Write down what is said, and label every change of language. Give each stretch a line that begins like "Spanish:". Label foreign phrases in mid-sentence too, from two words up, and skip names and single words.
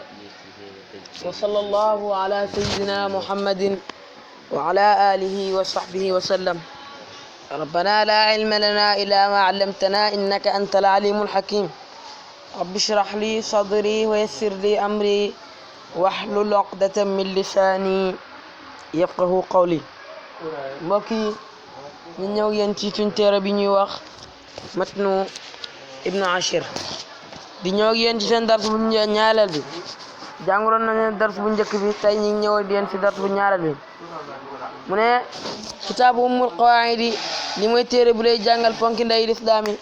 Arabic: وصلى الله على سيدنا محمد وعلى آله وصحبه وسلم. ربنا لا علم لنا إلا ما علمتنا إنك أنت العليم الحكيم. رب اشرح لي صدري ويسر لي أمري واحلل عقدة من لساني يفقه قولي.
Wolof: mbokk yi ñu ñëw yéen ci suñ téere bi ñuy wax matnu ibnu ashir di ñëw yéen ci seen dars bu ñaareel bi. jàngaloon nañu dars bu njëkk bi, tey ñu ñëw di yéen ci dars bu ñaareel bi. mu ne kitaabu ummul qawaidi li mooy téere bu lay jàngal ponki ndey lislaam yi.